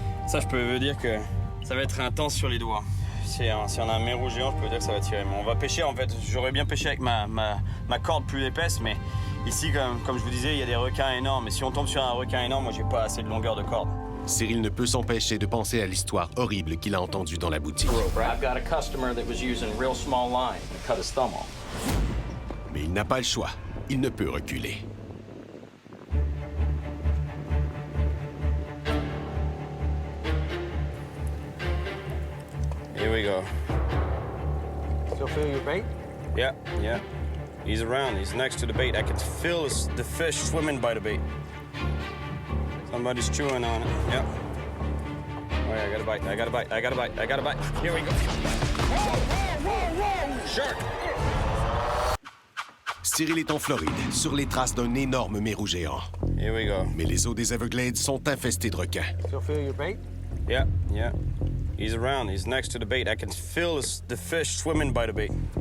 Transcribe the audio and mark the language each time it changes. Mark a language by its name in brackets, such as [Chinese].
[French] Ça, je peux vous dire que ça va être intense sur les doigts. Si on a un mérou géant, je peux dire que ça va tirer. Mais on va pêcher, en fait. J'aurais bien pêché avec ma corde plus épaisse, mais ici, comme je vous disais, il y a des requins énormes. Et si on tombe sur un requin énorme, moi, j'ai pas assez de longueur de corde. Cyril ne peut s'empêcher de penser à l'histoire horrible qu'il a entendue dans la boutique. [English] I've got a customer that was using real small line to cut his thumb off. [French] Mais il n'a pas le choix. Il ne peut reculer. [English] Here we go. Still feel your bait? Yeah. He's around. He's next to the bait. I can feel the fish swimming by the bait. Somebody's chewing on it. Yep. Oh, yeah, I got a bite. Here we go. Whoa! Shark! [French] Cyril est en Floride, sur les traces d'un énorme mérou géant. [English] Here we go. [French] Mais les eaux des Everglades sont infestées de requins. [English] Still feel your bait? Yeah. He's around. He's next to the bait. I can feel the fish swimming by the bait.